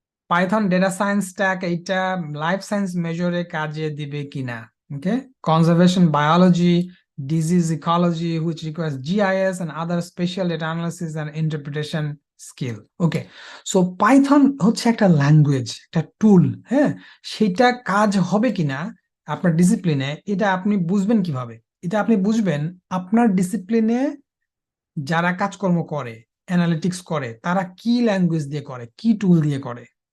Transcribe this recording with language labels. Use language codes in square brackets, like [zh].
[bn] Python data science stack, এইটা life science মেজরে কাজে দিবে কিনা? [en] Okay, conservation biology, disease ecology, which requires GIS and other special data analysis and interpretation skill. [bn] Okay, so Python হচ্ছে একটা language, একটা টুল, হ্যাঁ, সেটা কাজ হবে কিনা আপনার ডিসিপ্লিনে, এটা আপনি বুঝবেন কিভাবে? এটা আপনি বুঝবেন আপনার ডিসিপ্লিনে যারা কাজকর্ম করে, অ্যানালিটিক্স করে, তারা কি ল্যাঙ্গুয়েজ দিয়ে করে, কি টুল দিয়ে করে,